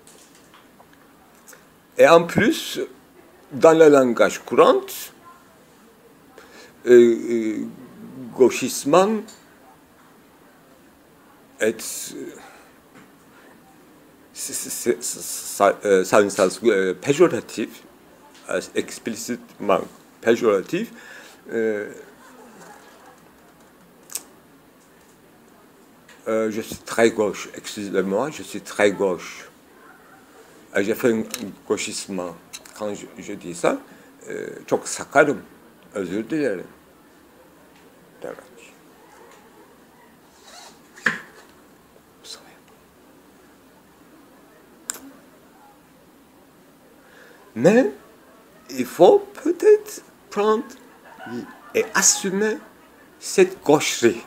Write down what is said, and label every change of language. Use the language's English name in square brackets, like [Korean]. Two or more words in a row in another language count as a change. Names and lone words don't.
[French] Et en plus, dans le langage courant, gauchisme est ça a un sens péjoratif, explicitement péjoratif. Je suis très gauche, excusez-moi, je suis très gauche. J'ai fait un gauchisme. Quand je dis ça, [Turkish] çok sakarım, özür dilerim. Evet. [French] Mais il faut peut-être prendre et assumer cette gaucherie.